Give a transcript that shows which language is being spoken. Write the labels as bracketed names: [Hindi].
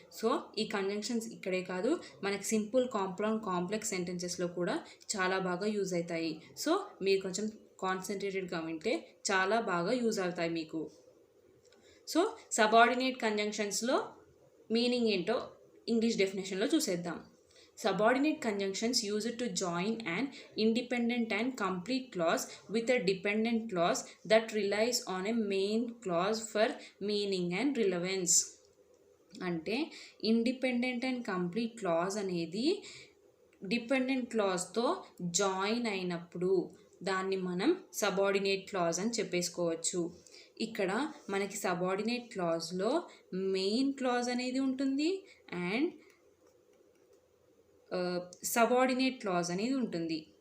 [Telugu] So ఈ conjunctions ఇక్కడే కాదు, మనకి సింపుల్, కాంపౌండ్, కాంప్లెక్స్ సెంటెన్సెస్లో కూడా చాలా బాగా యూజ్ అవుతాయి. సో మీరు కొంచెం కాన్సన్ట్రేటెడ్గా వింటే చాలా బాగా యూజ్ అవుతాయి మీకు. సో సబార్డినేట్ కంజంక్షన్స్లో మీనింగ్ ఏంటో ఇంగ్లీష్ డెఫినేషన్లో చూసేద్దాం. [English] Subordinate conjunctions used to join an independent and complete clause with a dependent clause that relies on a main clause for meaning and relevance. [Telugu] అంటే ఇండిపెండెంట్ అండ్ కంప్లీట్ క్లాజ్ అనేది dependent క్లాజ్తో join అయినప్పుడు దాన్ని మనం subordinate clause అని చెప్పేసుకోవచ్చు. ఇక్కడ మనకి subordinate క్లాజ్లో main clause అనేది ఉంటుంది అండ్ సబార్డినేట్ క్లాజ్ అనేది ఉంటుంది.